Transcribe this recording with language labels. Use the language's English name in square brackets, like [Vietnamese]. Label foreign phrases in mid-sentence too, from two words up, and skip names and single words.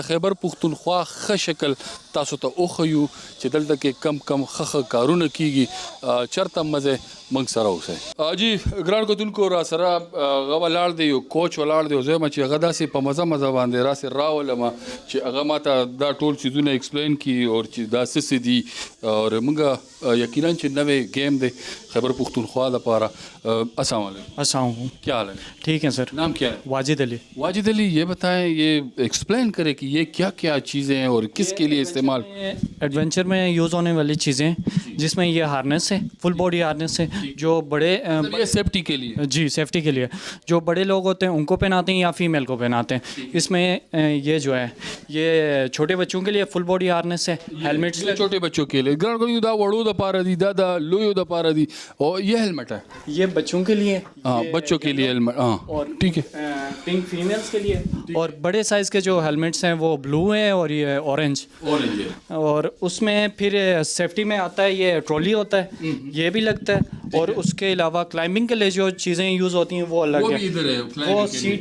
[Pashto] خیبر پښتونخوا ښه شکل تاسو ته وښیو چې دلته کې کم کم ښه کارونه کیږي چېرته مزه موږ سره اوسئ جی ګرانو کتونکو را سره هغه ولاړ دی یو کوچ ولاړ دی او زه یم چې هغه داسې په مزه باندې راسې راولمه چې هغه ماته دا ټول چیزونه ایکسپلین کړي اور چې دا څه دي اور موږ یقینا چې نوې گیم دے خیبر پختونخوا دپاره [Arabic] السلام علیکم السلام علیکم [Urdu] کیا حال ہے ٹھیک ہے سر نام کیا ہے واجد علی واجد علی یہ بتائیں یہ ایکسپلین کریں کہ یہ کیا کیا چیزیں ہیں اور کس کے لیے استعمال ایڈونچر میں یوز ہونے والی چیزیں جس میں یہ ہارنس ہے فل باڈی ہارنس ہے جو بڑے سیفٹی کے لیے جی سیفٹی کے لیے جو بڑے لوگ ہوتے ہیں ان کو پہناتے ہیں یا فیمیل کو پہناتے ہیں اس میں یہ جو ہے یہ چھوٹے بچوں کے لیے فل باڈی ہارنس ہے ہیلمٹ چھوٹے بچوں کے لیے [Pashto] گران دا وڑو دا پارا دی دا لویو دا پارا دی [Urdu] اور یہ ہیلمٹ ہے یہ بچوں کے لیے ہاں بچوں کے لیے ہیلمٹ ہاں اور ٹھیک ہے پنک فیمیلس کے لیے اور بڑے سائز کے جو ہیلمٹس ہیں وہ بلو ہیں اور یہ اورنج اور اس میں پھر سیفٹی میں آتا ہے یہ ٹرالی ہوتا ہے یہ بھی لگتا ہے اور اس کے علاوہ کلائمبنگ کے لیے جو چیزیں یوز ہوتی ہیں وہ الگ ہے وہ